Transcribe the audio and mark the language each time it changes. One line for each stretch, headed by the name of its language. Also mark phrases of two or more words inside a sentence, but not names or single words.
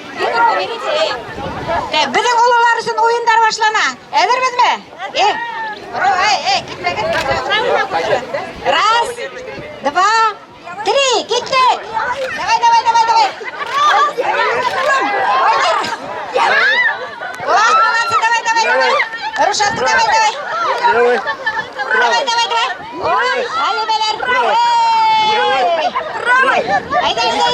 Turkish: Bizim oğullar için oyunlar başlana. Ederiz mi? Gitme gitme.
Russian: Раз, два, три. Gitti. Давай. Ulan молодцы, давай. Рушатка, давай. Давай.
Turkish: Hadi beyler. Haydi.